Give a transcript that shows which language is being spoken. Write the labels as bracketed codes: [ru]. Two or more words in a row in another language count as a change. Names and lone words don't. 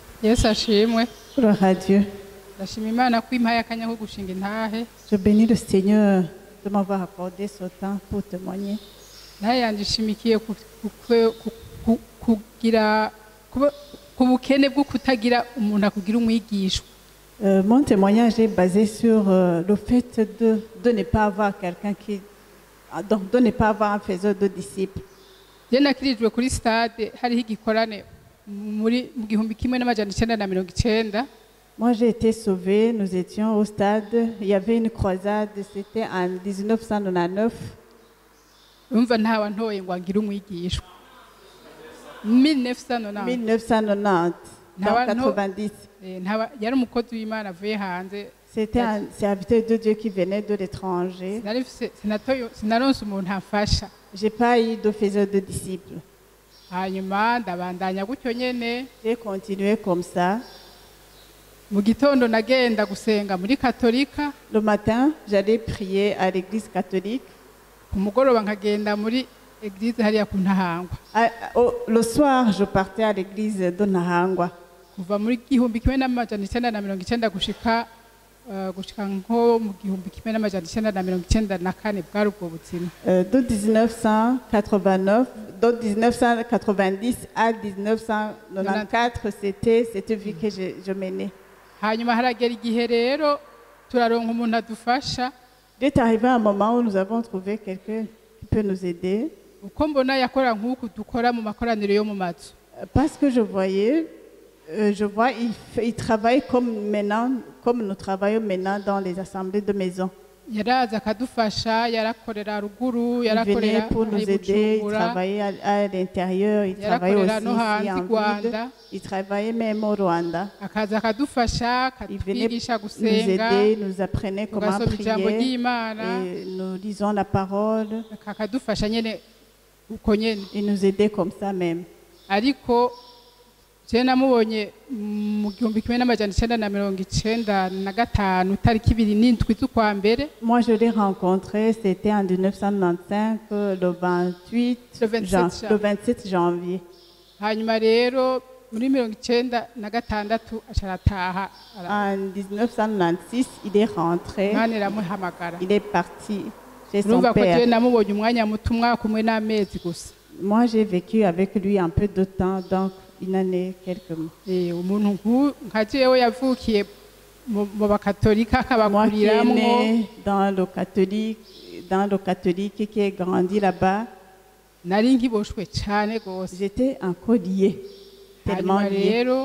[rn] Yesu ashimwe. [fr] Gloire à Dieu. [rn] Ndashima Imana ko impaye akanya ko gushinga intahe. [fr] Je bénis le Seigneur de m'avoir accordé ce temps pour témoigner. [rn] Naye yandishimikiye kugira ku bukene bwo kutagira umuntu akugira umwigishwa. [fr] Mon témoignage est basé sur le fait de ne pas avoir quelqu'un qui... Donc, de ne pas avoir un faiseur de disciples. [rn] Je nakirijwe kuri stade hariho igikorane muri 1990. [fr] Moi, j'ai été sauvé. Nous étions au stade. Il y avait une croisade. C'était en 1999. [rn] Umva ntawa ntoye ngo angire umwigishwa. 1990. [fr] 1990. Dans 90. [rn] Yari umukozi w'Imana avuye hanze. [fr] C'était un serviteur de Dieu qui venait de l'étranger. [rn] Sinaronse umuntu amfasha. [fr] J'ai pas eu de faiseur de disciples. [rn] Hanyuma ndabandanya gutyo nyene. [fr] J'ai continué comme ça. [rn] Mu gitondo nagenda gusenga muri katolika. [fr] Le matin, j'allais prier à l'église catholique. [rn] Ku mugoroba nkagenda muri église hariya ku Ntahangwa. [fr] Le soir, je partais à l'église de Ntahangwa. [rn] Kuva muri 1990 gushika nko mu 1994 bwari ubwo butsima. [fr] De 1989, de 1990 à 1994, c'était cette vie que je menais. [rn] Hanyuma haragera igihe rero turaronka umuntu adufasha. [fr] Il est arrivé un moment où nous avons trouvé quelqu'un qui peut nous aider. [rn] Uko mbona yakora nk'uku dukora mu makoraniro yo mu mazu. [fr] Parce que je vois, il travaille comme nous travaillons maintenant dans les assemblées de maison. [rn] Yaraza akadufasha, yarakorera ruguru, [fr] Il venait pour nous aider, il travaillait à l'intérieur, il travaillait aussi ici en ville. Il travaillait même au Rwanda. Il venait nous aider, nous apprenait comment prier, et nous lisons la parole. Il nous aidait comme ça même. [rn] Je namubonye mu 1995 tariki 27 z'ukwa mbere. [fr] Moi je l'ai rencontré, c'était en 1995 le 27 janvier. [rn] Hanyuma rero muri 1996 acharataha. [fr] En 1996 il est rentré. Il est parti chez son père. Namubonye umwanya muto umwaka umwe n'amezi gusa. Moi j'ai vécu avec lui un peu de temps, donc une année, quelques mois. Moi qui est né dans le catholique qui est grandi là-bas, j'étais encore lié, tellement lié.